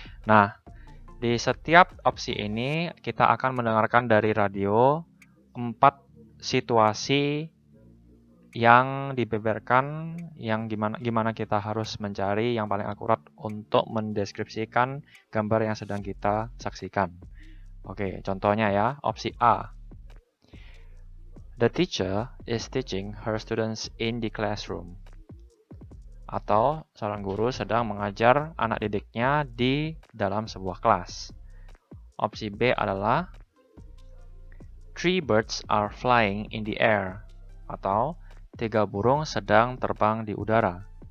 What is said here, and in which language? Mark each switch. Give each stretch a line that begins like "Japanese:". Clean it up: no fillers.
Indonesian: Nah, di setiap opsi ini kita akan mendengarkan dari radio 4 situasi yang dibeberkan, yang gimana kita harus mencari yang paling akurat untuk mendeskripsikan gambar yang sedang kita saksikan. Oke, contohnya ya, opsi A.
English: The teacher is teaching her students in the classroom.
Indonesian: Atau seorang guru sedang mengajar anak didiknya di dalam sebuah kelas. Opsi B adalah
English: three birds are flying in the air.
Indonesian: Atau 3 burung sedang terbang di udara.